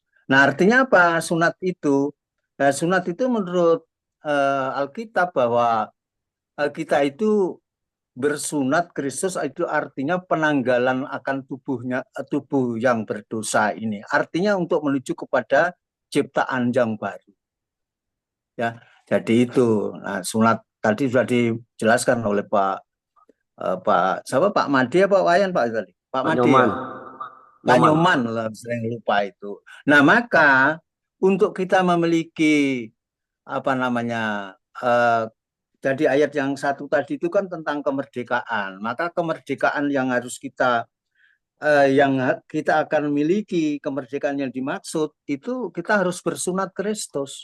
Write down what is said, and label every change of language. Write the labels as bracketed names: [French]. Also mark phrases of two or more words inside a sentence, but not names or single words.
[Indonesian] Nah, artinya apa sunat itu? Nah, sunat itu menurut Alkitab bahwa kita itu bersunat Kristus itu artinya penanggalan akan tubuh yang berdosa ini. Artinya untuk menuju kepada ciptaan yang baru. Ya, jadi itu. Nah, sunat tadi sudah dijelaskan oleh Pak Made, Pak Wayan, Pak tadi. Pak Made. Nyoman. Pak Nyoman lah, sering lupa itu. Nah, maka untuk kita memiliki jadi ayat yang 1 tadi itu kan tentang kemerdekaan. Maka kemerdekaan yang harus yang kita akan miliki, kemerdekaan yang dimaksud itu kita harus bersunat Kristus.